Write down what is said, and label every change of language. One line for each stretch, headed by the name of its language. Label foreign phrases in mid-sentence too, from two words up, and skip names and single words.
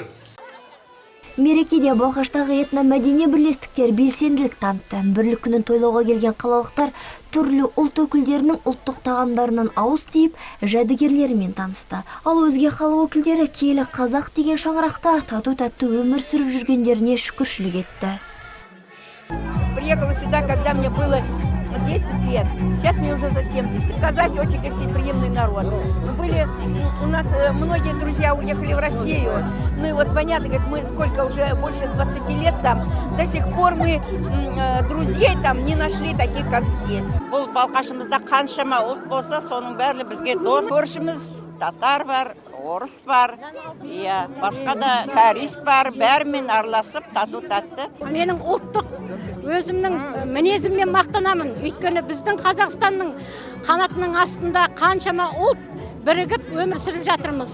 Kazakh: Мерекеде Балқаштағы этно-мәдени бірлестіктер белсенділік танытты. Бірлік күнін тойлауға келген қалалықтар түрлі ұлт өкілдерінің ұлттық тағамдарынан ауыз тиіп, жәдігерлерімен танысты. Ал өзге халық өкілдері киелі қазақ деген шаңырақта тату-тәтті өмір сүріп жүргендеріне шүкіршілік етті.
Russian: Приехала сюда, когда мне было 10 лет. Сейчас мне уже за 70. Казахи очень гостеприимный народ. Мы были, у нас многие друзья уехали в Россию. Ну и вот звонят и говорят, мы сколько уже больше 20 лет там. До сих пор мы друзей там не нашли таких, как здесь.
Kazakh: Бұл Балқашымызда қаншама ұлт болса, соның бәрі бізге дос. Көршіміз татар бар, орыс бар, басқа да кәріс бар, бәрімен араласып тату-тәтті. Менің ұлттық өзімнің мінезіммен мақтанамын. Өйткені біздің Қазақстанның қанатының астында қаншама ұлт бірігіп өмір сүріп жатырмыз.